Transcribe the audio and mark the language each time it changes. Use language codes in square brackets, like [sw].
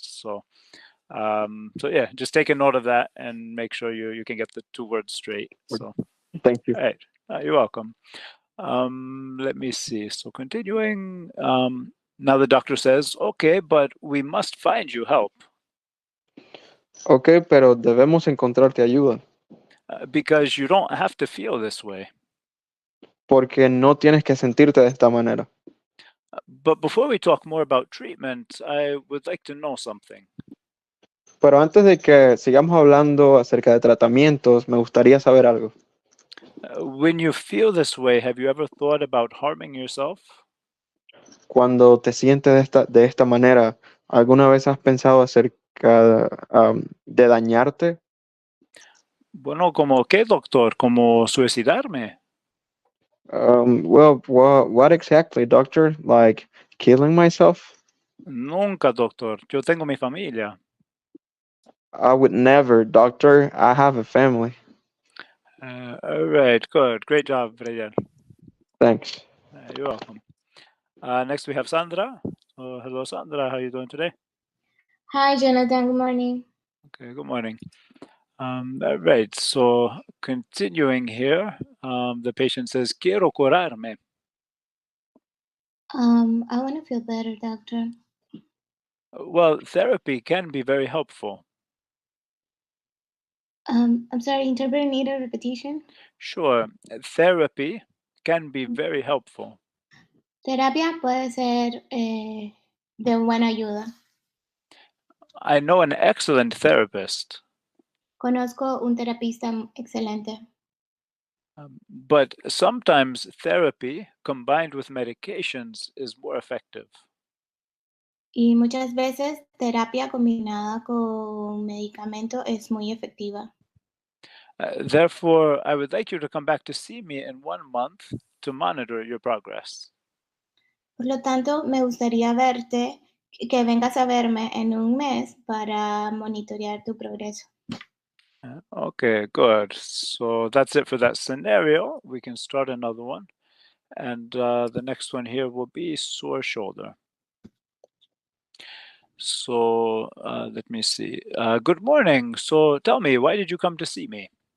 [en] So yeah, just take a note of that and make sure you can get the two words straight. So Thank you. all right, you're welcome. Let me see. So continuing, now the doctor says, okay, but we must find you help [es] Okay, pero debemos encontrarte ayuda, [en] because you don't have to feel this way. [es] porque no tienes que sentirte de esta manera. [en] But before we talk more about treatment, I would like to know something. [es] Pero antes de que sigamos hablando acerca de tratamientos, me gustaría saber algo. [en] When you feel this way, have you ever thought about harming yourself? [es] Cuando te sientes de esta manera, ¿alguna vez has pensado acerca de dañarte? Bueno, ¿como qué, doctor? ¿Como suicidarme? [en] Well, what exactly, doctor? Like killing myself? [es] Nunca, doctor. Yo tengo mi familia. [en] I would never, doctor. I have a family. All right, good. Great job, Brian. Thanks. You're welcome. Next, we have Sandra. Hello, Sandra. How are you doing today? Hi, Jonathan. Good morning. Okay, good morning. All right, so continuing here, the patient says, [es] quiero curarme. [en] I want to feel better, doctor. Well, therapy can be very helpful. I'm sorry, interpreter need a repetition? Sure, therapy can be very helpful. [es] Terapia puede ser de buena ayuda. [en] I know an excellent therapist, [es] Conozco un terapista excelente. [en] but sometimes therapy combined with medications is more effective. [es] Y muchas veces terapia combinada con medicamento es muy efectiva. [en] Therefore, I would like you to come back to see me in 1 month to monitor your progress. [es] Por lo tanto, me gustaría verte, que vengas a verme en un mes para monitorear tu progreso. [en] Okay, good. So that's it for that scenario. We can start another one. And the next one here will be sore shoulder. So let me see. Good morning. So tell me, why did you come to see me?